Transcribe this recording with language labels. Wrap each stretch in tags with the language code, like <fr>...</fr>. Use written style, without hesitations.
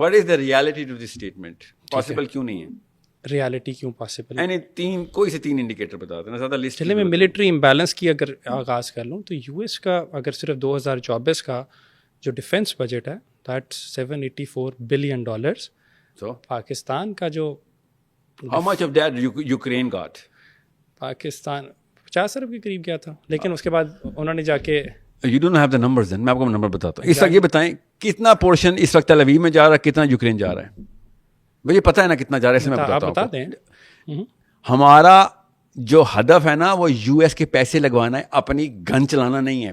<en>What is the reality to this statement? Possible کیوں نہیں ہے؟</en> <ur>ریالٹی کیوں پاسبل ہے؟ یعنی کوئی سے 3 انڈیکیٹر بتا دینا زیادہ لسٹ. چلے میں ملٹری امبیلنس کی اگر آغاز کر لوں تو US کا اگر صرف 2024 کا جو ڈیفینس بجٹ ہے</ur> <en>That's $784 billion. So</en> <ur>پاکستان کا جو</ur> <en>how much of that Ukraine got?</en> <ur>Pakistan 50 ارب کے قریب گیا تھا, لیکن اس کے بعد انہوں نے جا کے</ur> <en>You don't have the numbers then.</en> <ur>میں آپ کو نمبر بتاتا ہوں. اس وقت یہ بتائیں کتنا پورشن اس وقت تل اویو میں جا رہا ہے, کتنا یوکرین جا رہا ہے. مجھے پتہ ہے نا کتنا جا رہا ہے, اس میں آپ بتا دیں. ہمارا جو ہدف ہے نا وہ US کے پیسے لگوانا ہے, اپنی گن چلانا نہیں ہے.</ur>